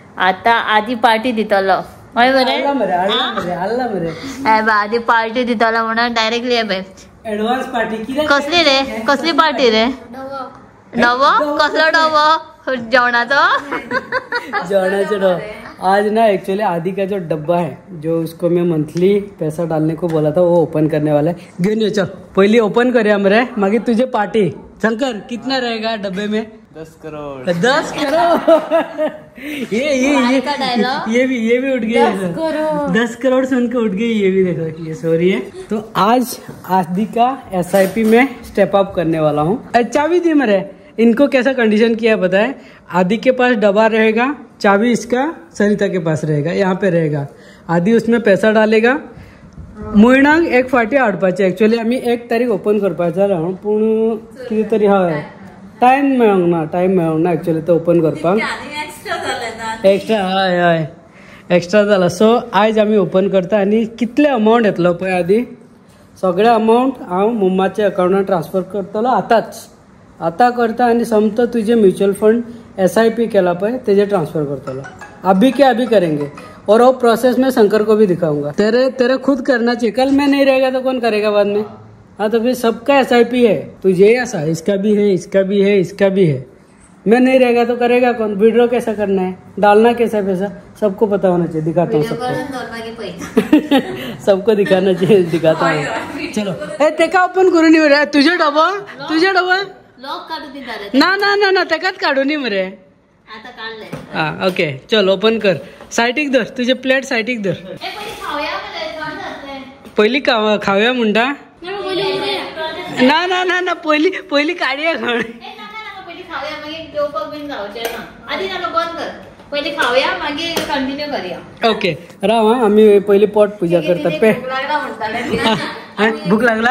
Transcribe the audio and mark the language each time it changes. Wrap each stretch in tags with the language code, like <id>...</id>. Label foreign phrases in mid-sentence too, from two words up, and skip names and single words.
<kok>आता आधी पार्टी दितलो हय बरे आधी पार्टी दितलो म्हणून डायरेक्टली ये बाय ऍडव्हान्स पार्टी किती कसली रे कसली पार्टी रे डवो कसलो डवो जेवणाचो</kok> <hi>डब्बा आज ना एक्चुअली आदि का जो डब्बा है जो उसको मैं मंथली पैसा डालने को बोला था वो ओपन करने वाला है</hi> <kok>घेऊन ये</kok> <hi>चल पहले ओपन</hi> <kok>करूया मरे मागे तुझे पार्टी</kok> <hi>शंकर कितना रहेगा डब्बे में 10 करोड़ 10 करोड़ ये भी उठ गया 10 करोड़ सुन के उठ गई ये भी देखो ये सॉरी है। तो आज आदि का SIP में</hi> <en>step up</en> <hi>करने वाला हूँ। चाबी दी मरे इनको कैसा कंडीशन किया पता है आदि के पास डब्बा रहेगा चाबी इसका सरिता के पास रहेगा यहाँ पे रहेगा आदि उसमें पैसा डालेगा</hi> <kok>म्हयन्याक 1 फाटी हाडपाचे एक्चुअली आम्ही 1 तारीख ओपन करपाचा राहून पूण कितें तरी हय टाइम मेळोंक ना एक्चुअली तो ओपन करपाक एक्स्ट्रा हय एक्स्ट्रा जाला सो आयज आमी ओपन करता आनी कितले अमाउंट येतलो पळय आदी सगळे अमाउंट हांव मम्माच्या अकाउंटान ट्रान्सफर करतलो आता करता आणि समतो तुझे</kok> <en>mutual fund</en> <kok>SIP केला पळय तेजे ट्रांसफर करतलो</kok> <hi>अभी के अभी करेंगे और वो प्रोसेस में शंकर को भी दिखाऊंगा तेरे खुद करना चाहिए कल मैं नहीं रहेगा तो कौन करेगा बाद में। हाँ तो फिर सबका SIP है तुझे ऐसा इसका भी है इसका भी है इसका भी है मैं नहीं रहेगा तो करेगा कौन विड्रॉ कैसा करना है डालना कैसा पैसा सबको पता होना चाहिए दिखाता हूँ सबको सबको दिखाना चाहिए दिखाता हूँ चलो</hi> <kok>ते का ओपन करून येऊ रे तुझे डबा लॉक काढू दिला रे ना तेकाच काढून ये मरे आता काढले हा ओके चल ओपन कर सायटीक धर तुझे प्लेट सायटीक धर पहिली खावया म्हणटा ना पहिली काढया खण ओके राव हा आम्ही पहिली पोट पूजा करता पे भूक लागला</kok>